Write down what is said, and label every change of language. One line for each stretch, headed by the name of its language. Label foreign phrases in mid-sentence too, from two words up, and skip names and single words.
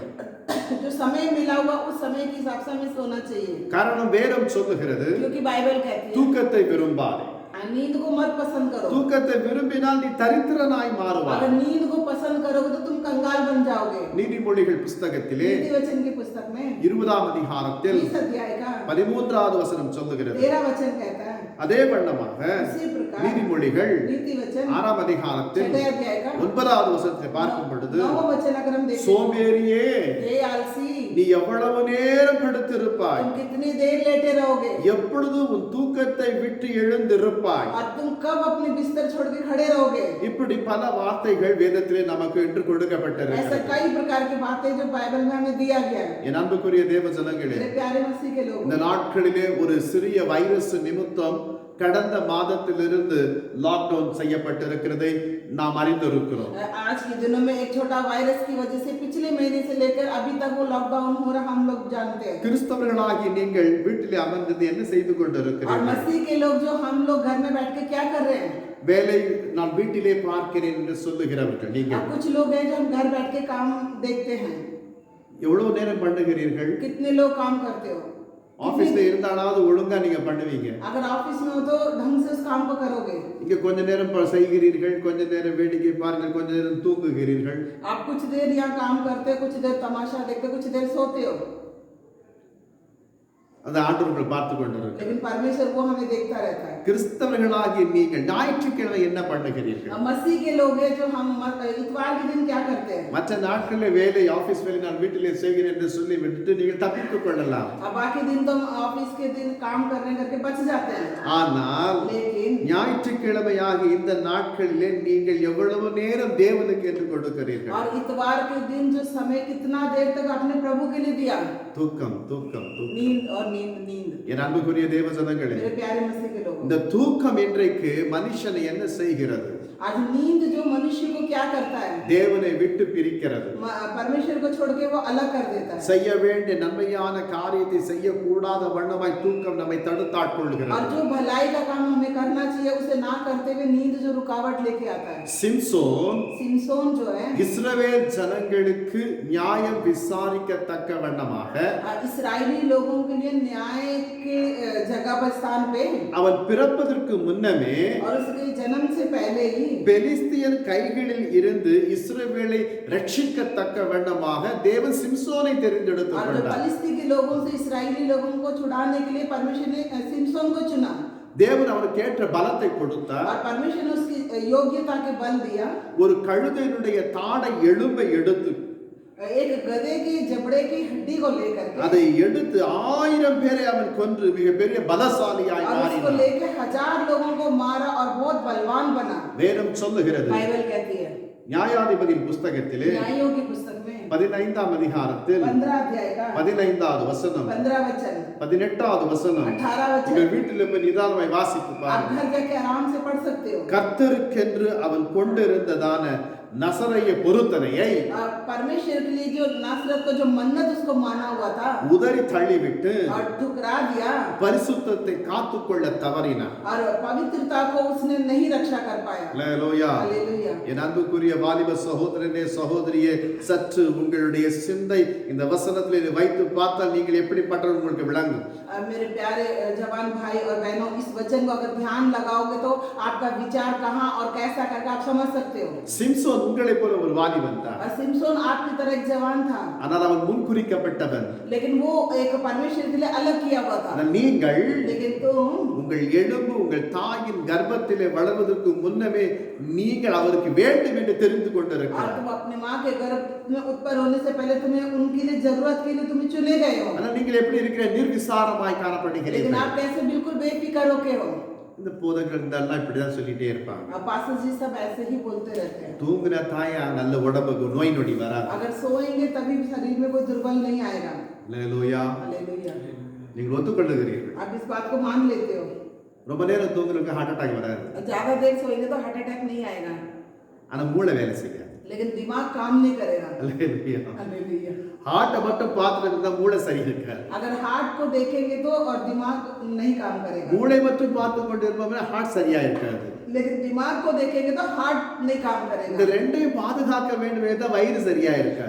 Hindi: जो समय मिला हुआ उस समय के हिसाब से हमें सोना चाहिए।
Tamil: காரணம் வேதம் சொல்லுகிறது,
Hindi: क्योंकि बाइबल कहती है
Tamil: தூக்கத்தை விரும்பாதே.
Hindi: नींद को मत पसंद करो।
Tamil: தூக்கத்தை விரும்பினால் நீ தரித்திரனாய் மாறுவாய்.
Hindi: अगर नींद को पसंद करोगे तो तुम कंगाल बन जाओगे।
Tamil: நீதிமொழிகள் புஸ்தகத்திலே
Hindi: नीति वचन की पुस्तक में
Tamil: 20ஆம் அதிகாரத்தில்
Hindi: 30 अध्याय का
Tamil: 13வது வசனம் சொல்லுகிறது.
Hindi: 13 वचन कहता है,
Tamil: அதே வண்ணமாக
Hindi: इसी प्रकार
Tamil: நீதிமொழிகள்
Hindi: नीति वचन
Tamil: 6ஆம் அதிகாரத்தில்
Hindi: 6 अध्याय का
Tamil: 9வது வசனத்தை பார்க்கும் பொழுது,
Hindi: 9 वचन अगर हम देखें,
Tamil: சோம்பேறியே
Hindi: हे आलसी
Tamil: நீ எவ்வளவு நேரம் படுத்திருப்பாய்,
Hindi: तुम कितनी देर लेटे रहोगे
Tamil: எப்பொழுது உன் தூக்கத்தை விட்டு எழுந்திருப்பாய்.
Hindi: और तुम कब अपने बिस्तर छोड़ के खड़े रहोगे।
Tamil: இப்படி பல வார்த்தைகள் வேதத்திலே நமக்கு என்று
Hindi: ऐसा
Tamil: கொடுக்கப்பட்டிருக்கிறது.
Hindi: कई प्रकार की बातें जो बाइबल में हमें दिया गया है।
Tamil: என் அன்புக்குரிய தேவ ஜனங்களே,
Hindi: मेरे प्यारे मसीह के लोग,
Tamil: இந்த நாட்களிலே ஒரு சிறிய வைரஸ் நிமித்தம் கடந்த மாதத்திலிருந்து லாக்டவுன் செய்யப்பட்டிருக்கிறதை நாம் அறிந்திருக்கிறோம்.
Hindi: आज के दिनों में एक छोटा वायरस की वजह से पिछले महीने से लेकर अभी तक वो लॉकडाउन हो रहा हम लोग जानते हैं।
Tamil: கிறிஸ்தவர்களாகி நீங்கள் வீட்டிலே அமர்ந்து என்ன செய்து
Hindi: और
Tamil: கொண்டிருக்கிறீர்கள்?
Hindi: मसीह के लोग जो हम लोग घर में बैठ के क्या कर रहे हैं?
Tamil: வேலை நான் வீட்டிலே பார்க்கிறேன் என்று சொல்லுகிறவர்கள்
Hindi: और
Tamil: நீங்கள்
Hindi: कुछ लोग हैं जो हम घर बैठ के काम देखते हैं।
Tamil: எவ்வளவு நேரம் பண்ணுகிறீர்கள்?
Hindi: कितने लोग काम करते हो?
Tamil: ஆபீஸ்ல இருந்தாலாவது ஒழுங்கா நீங்க பண்ணுவீங்க.
Hindi: अगर ऑफिस में हो तो ढंग से उस काम को करोगे.
Tamil: இங்க கொஞ்ச நேரம் செய்கிறீர்கள், கொஞ்ச நேரம் வேடிக்கை பாருங்கள், கொஞ்ச நேரம் தூங்குகிறீர்கள்.
Hindi: आप कुछ देर यहाँ काम करते, कुछ देर तमाशा देखते, कुछ देर सोते हो.
Tamil: அந்த ஆண்டவர் உங்களை பார்த்து கொண்டிருக்கிறார்.
Hindi: लेकिन परमेश्वर वो हमें देखता रहता है.
Tamil: கிறிஸ்தவர்களாகிய நீங்கள் ஞாயிற்றுக்கிழமை என்ன பண்ணுகிறீர்கள்?
Hindi: मसीह के लोग हैं जो हम इतवार के दिन क्या करते हैं?
Tamil: மற்ற நாட்களில் வேலை ஆபீஸ் வேலை நான் வீட்டிலே செய்கிறேன் என்று சொல்லி விட்டு நீங்கள் தப்பித்துக் கொள்ளலாம்.
Hindi: अब बाकी दिन तो ऑफिस के दिन काम करने करके बच जाते हैं.
Tamil: ஆனால்
Hindi: लेकिन
Tamil: ஞாயிற்றுக்கிழமையாகிய இந்த நாட்களிலே நீங்கள் எவ்வளவு நேரம் தேவனுக்கு என்று கொடுக்கிறீர்கள்?
Hindi: और इतवार के दिन जो समय कितना देर तक अपने प्रभु के लिए दिया?
Tamil: தூக்கம் தூக்கம் தூக்கம்.
Hindi: नींद और नींद नींद.
Tamil: என் அன்புக்குரிய தேவ ஜனங்களே,
Hindi: मेरे प्यारे मसीह के लोगों,
Tamil: இந்த தூக்கம் இன்றைக்கு மனுஷனை என்ன செய்கிறது?
Hindi: आज नींद जो मनुष्य को क्या करता है?
Tamil: தேவனை விட்டு பிரிக்கிறது.
Hindi: परमेश्वर को छोड़ के वो अलग कर देता है.
Tamil: செய்ய வேண்டிய நன்மையான காரியத்தை செய்யக்கூடாத வண்ணமாய் தூக்கம் நம்மை தடுத்தாட்கொள்கிறது.
Hindi: और जो भलाई का काम हमें करना चाहिए उसे ना करते हुए नींद जो रुकावट लेके आता है.
Tamil: சிம்சோன்
Hindi: सिमसोन जो है
Tamil: இஸ்ரவேல் ஜனங்களுக்கு நியாயம் விசாரிக்கத்தக்க வண்ணமாக
Hindi: इस्राएली लोगों के लिए न्याय के जगह पर स्थान पे
Tamil: அவன் பிறப்பதற்கு முன்னமே
Hindi: और उसके जन्म से पहले ही
Tamil: பெலிஸ்தியர் கைகளில் இருந்து இஸ்ரவேலை ரட்சிக்கத்தக்க வண்ணமாக தேவன் சிம்சோனை தெரிந்தெடுத்துக்
Hindi: और जो
Tamil: கொண்டார்.
Hindi: फलिस्ती के लोगों से इस्राएली लोगों को छुड़ाने के लिए परमेश्वर ने सिमसोन को चुना
Tamil: தேவன் அவனுக்கு ஏற்ற பலத்தை கொடுத்தார்.
Hindi: और परमेश्वर ने उसकी योग्यता के बल दिया.
Tamil: ஒரு கழுதையினுடைய தாடை எலும்பை எடுத்து
Hindi: एक गधे की जबड़े की हड्डी को लेकर के
Tamil: அதை எடுத்து 1000 பேரை அவன் கொன்று மிகப்பெரிய பலசாலியாய்
Hindi: और उसको
Tamil: மாறினான்.
Hindi: लेकर 1000 लोगों को मारा और बहुत बलवान बना.
Tamil: வேதம் சொல்லுகிறது,
Hindi: बाइबल कहती है
Tamil: நியாயாதிபதியின் புஸ்தகத்திலே
Hindi: न्यायों की पुस्तक में
Tamil: 15ஆம் அதிகாரத்தில்
Hindi: 15 अध्याय का
Tamil: 15வது வசனம்
Hindi: 15 वचन
Tamil: 18வது வசனம்
Hindi: 18 वचन
Tamil: உங்கள் வீட்டில் போய் நிதானமாய் வாசித்து
Hindi: आप
Tamil: பாருங்கள்.
Hindi: घर जाके आराम से पढ़ सकते हो.
Tamil: கர்த்தருக்கென்று அவன் கொண்டிருந்ததான நசரைய பொருத்தனையை
Hindi: परमेश्वर के लिए जो नासरत को जो मन्नत उसको माना हुआ था
Tamil: உதறி தள்ளிவிட்டு
Hindi: और ठुकरा दिया
Tamil: பரிசுத்தத்தை காத்துக்கொள்ள தவறினான்.
Hindi: और पवित्रता को उसने नहीं रक्षा कर पाया.
Tamil: அல்லேலூயா.
Hindi: हालेलुया.
Tamil: என் அன்புக்குரிய வாலிப சகோதரனே சகோதரியே, சற்று உங்களுடைய சிந்தை இந்த வசனத்தில் வைத்து பார்த்தால் நீங்கள் எப்படிப்பட்டவர் உங்களுக்கு விளங்கும்.
Hindi: मेरे प्यारे जवान भाई और बहनों, इस वचन को अगर ध्यान लगाओगे तो आपका विचार कहाँ और कैसा करके आप समझ सकते हो.
Tamil: சிம்சோன் உங்களை போல ஒரு வாலிபன் தான்.
Hindi: और सिमसोन आपकी तरह एक जवान था,
Tamil: ஆனால் அவன் முன்குறிக்கப்பட்டவன்.
Hindi: लेकिन वो एक परमेश्वर के लिए अलग किया हुआ था.
Tamil: ஆனால் நீங்கள்
Hindi: लेकिन तुम
Tamil: உங்கள் எலும்பு உங்கள் தாயின் கர்ப்பத்திலே வளர்வதற்கு முன்னமே நீங்கள் அவருக்கு வேண்டும் என்று தெரிந்து
Hindi: और
Tamil: கொண்டிருக்கிறார்.
Hindi: तुम अपने माँ के गर्भ में उत्पन्न होने से पहले तुम्हें उनके लिए जरूरत के लिए तुम्हें चुने गए हो.
Tamil: ஆனால் நீங்கள் எப்படி இருக்கிற நிர்விசாரமாய்
Hindi: लेकिन
Tamil: காணப்படுகிறீர்கள்.
Hindi: आप कैसे बिल्कुल बेफिक्र होके हो.
Tamil: இந்த போதகர்கள் இதெல்லாம் இப்படிதான் சொல்லிட்டே இருப்பாங்க.
Hindi: अब पास्टर जी सब ऐसे ही बोलते रहते हैं.
Tamil: தூங்குன தாயா நல்ல உடம்புக்கு நோய் நொடி வராது.
Hindi: अगर सोएंगे तभी शरीर में कोई दुर्बल नहीं आएगा.
Tamil: அல்லேலூயா.
Hindi: हालेलुया.
Tamil: நீங்கள் ஒத்துக்கொள்ளுகிறீர்கள்.
Hindi: आप इस बात को मान लेते हो.
Tamil: ரொம்ப நேரம் தூங்குறதுக்கு
English: heart attack
Tamil: வராது.
Hindi: ज्यादा देर सोएंगे तो
English: heart attack
Hindi: नहीं आएगा,
Tamil: ஆனா மூளை வேலை செய்யாது.
Hindi: लेकिन दिमाग काम नहीं करेगा.
Tamil: அல்லேலூயா.
Hindi: हालेलुया.
Tamil: ஹார்ட்டை மட்டும் பார்த்துட்டு இருந்தா மூளை சரி இருக்காது.
Hindi: अगर हार्ट को देखेंगे तो और दिमाग नहीं काम करेगा,
Tamil: மூளை மட்டும் பார்த்து கொண்டு இருப்போம்னா ஹார்ட் சரியா இருக்காது.
Hindi: लेकिन दिमाग को देखेंगे तो हार्ट नहीं काम
Tamil: இந்த
Hindi: करेगा.
Tamil: ரெண்டையும் பாதுகாக்க வேண்டும் என்றால் வயிறு சரியா இருக்காது.